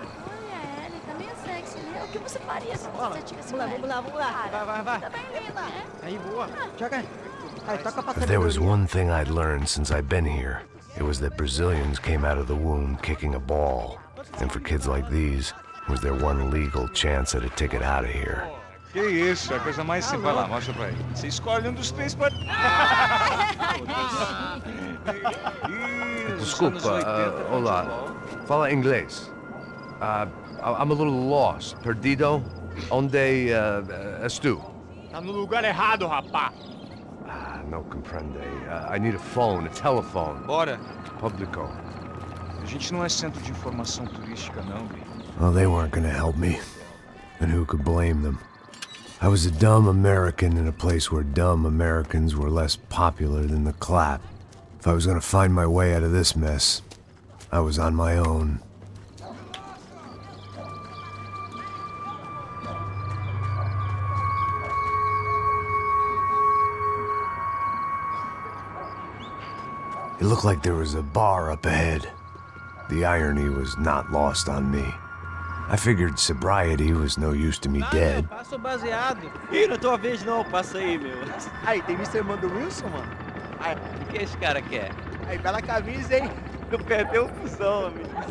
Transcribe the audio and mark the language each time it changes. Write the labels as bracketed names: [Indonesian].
[Portuguese] Olha, ele tá meio sexy, né? O que você faria se você tivesse Vamos lá. Vai. Tá bem linda, né? Aí, boa. Joga. Aí, toca pra [English] If there was one thing I'd learned since I'd been here, it was that Brazilians came out of the womb kicking a ball. And for kids like these, was their one legal chance at a ticket out of here. [Portuguese] Que isso, é a coisa mais simples. Vai lá, mostra pra ele. Você escolhe um dos três pra... Desculpa, olá. Fala inglês. [English] I'm a little lost. [Portuguese] Perdido? Onde és tu? Tá no lugar errado, rapá. Não compreende. [English] I need a phone, a telephone. [Portuguese] Bora. Publico. A gente não é centro de informação turística, não, Bi. [English] Well, they weren't gonna help me. And who could blame them? I was a dumb American in a place where dumb Americans were less popular than the clap. If I was gonna find my way out of this mess, I was on my own. It looked like there was a bar up ahead. The irony was not lost on me. I figured sobriety was no use to me dead. [Portuguese] Passa o baseado. Ih, não é tua vez não, passa aí, meu. Aí, tem visto a irmã do Wilson, mano? Aí, O que esse cara quer? aí, bela camisa, hein? Não perdeu o fusão, amigo.